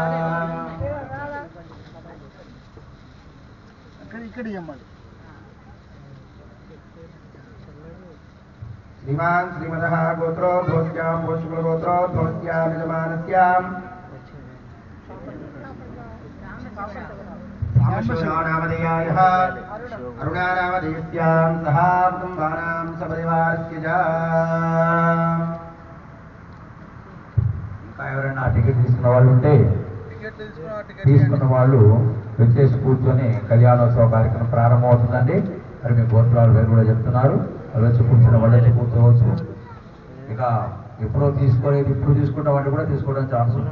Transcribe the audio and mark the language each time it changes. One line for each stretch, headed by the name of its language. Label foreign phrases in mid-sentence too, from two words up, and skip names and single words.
Sanskrit: श्रीमान् श्रीमतः गोत्रोद्भवत्यां गोत्रोद्भवत्यां यजमानस्यां नामधेयायः अरुणा नामधेयस्यां सह कुटुम्बानां सपरिवारस्य
Telugu: ఎవరైనా టికెట్ తీసుకున్న వాళ్ళు ఉంటే తీసుకున్న వాళ్ళు వచ్చేసి కూర్చొని కళ్యాణోత్సవ కార్యక్రమం ప్రారంభమవుతుందండి. మరి మీ గోత్రాలు పేరు కూడా చెప్తున్నారు. వాళ్ళు వచ్చి కూర్చున్న వాళ్ళు వచ్చి కూర్చోవచ్చు. ఇక ఎప్పుడో తీసుకోలేదు ఇప్పుడు తీసుకున్న వాళ్ళు కూడా తీసుకోవడం ఛాన్స్ ఉంది.